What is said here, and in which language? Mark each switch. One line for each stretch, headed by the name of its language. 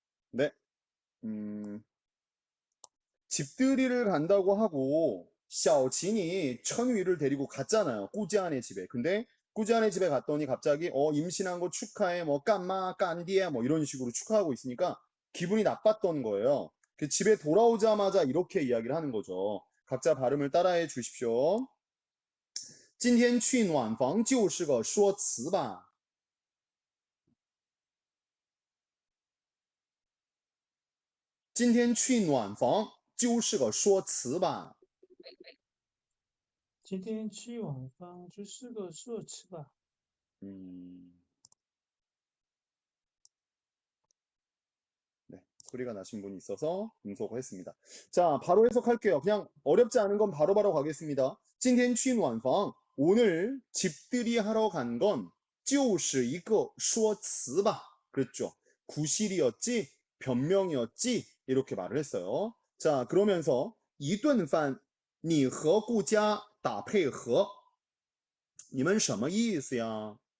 Korean: 네, 집들이를 간다고 하고 샤오진이 천위를 데리고 갔잖아요. 꾸지안의 집에. 근데 꾸지안의 집에 갔더니 갑자기 임신한 거 축하해, 뭐 깐마, 깐디에 뭐 이런 식으로 축하하고 있으니까 기분이 나빴던 거예요. 그 집에 돌아오자마자 이렇게 이야기를 하는 거죠. 각자 발음을 따라해 주십시오.
Chinese: 今天去暖房就是个说辞吧。今天去暖房就是个说辞吧。今天去晚饭就是个说辞吧。
Korean: 네, 소리가 나신 분이 있어서 응소를 했습니다. 자, 바로 해석할게요. 그냥 어렵지 않은 건 바로바로 가겠습니다.
Chinese: 今天去暖房
Korean: 오늘 집들이 하러 간 건
Chinese: 就是一个说辞吧.
Korean: 그랬죠. 구실이었지, 변명이었지, 이렇게 말을 했어요. 자, 그러면서
Chinese: 一顿饭你和顾家打配合你们什么意思呀？